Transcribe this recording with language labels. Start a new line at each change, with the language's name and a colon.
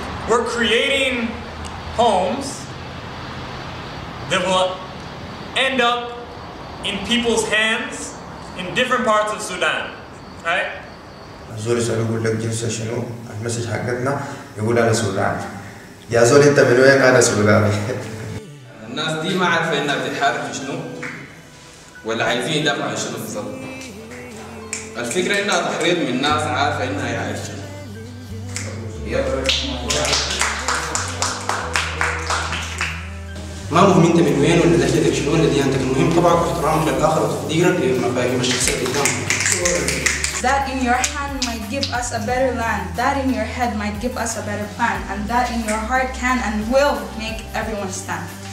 English: We're creating homes that will end up in people's hands in different parts of Sudan, right?
Arabic: زول يسأل يقول لك جنسه شنو؟ المسج حقتنا يقول أنا سوداني. يا زول أنت من وين؟ أنا سوداني. الناس دي ما عارفة إنها بتحارب في شنو؟ ولا عايزين يدافعوا عن شنو بالضبط؟ الفكرة إنها تحريض من ناس عارفة إنها هي عايشة شنو. ما مهم أنت من وين ولا لهجتك شنو ولا ديانتك، المهم طبعك واحترامك للآخر وتقديرك لمفاهيم الشخصية اللي قدامك.
English: That in your hand might give us a better land. That in your head might give us a better plan. And that in your heart can and will make everyone stand.